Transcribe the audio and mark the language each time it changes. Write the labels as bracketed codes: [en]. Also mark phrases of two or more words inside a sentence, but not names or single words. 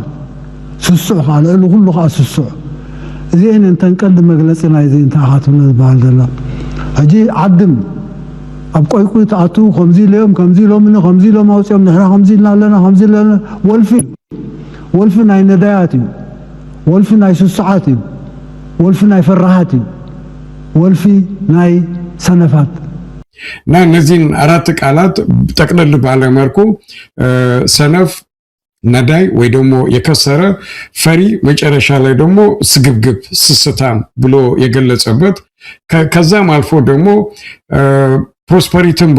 [ti] ስሱዕ ቃል ኩሉ ቃ ስሱዕ እዚህን እንተንቀልድ መግለጽና እዚህ እንተኣኻትነ ዝበሃል ዘላ ሕጂ ዓድም ኣብ ቆይቁይ ተኣቱ ከምዚ ኢሎም ከምዚ ኢሎምን ከምዚ ኢሎም ኣውፅኦም ንሕና ከምዚ ኢልና ኣለና ከምዚ ኢልና ወልፊ ናይ ነዳያት እዩ፣ ወልፊ ናይ ስሱዓት እዩ፣ ወልፊ ናይ ፈራሃት እዩ፣ ወልፊ ናይ ሰነፋት [am] እና እነዚህን አራት ቃላት ጠቅለል ባለ መልኩ ሰነፍ ነዳይ ወይ ደግሞ የከሰረ ፈሪ መጨረሻ ላይ ደግሞ ስግብግብ ስስታም ብሎ የገለጸበት ከዛም አልፎ ደግሞ ፕሮስፐሪቲን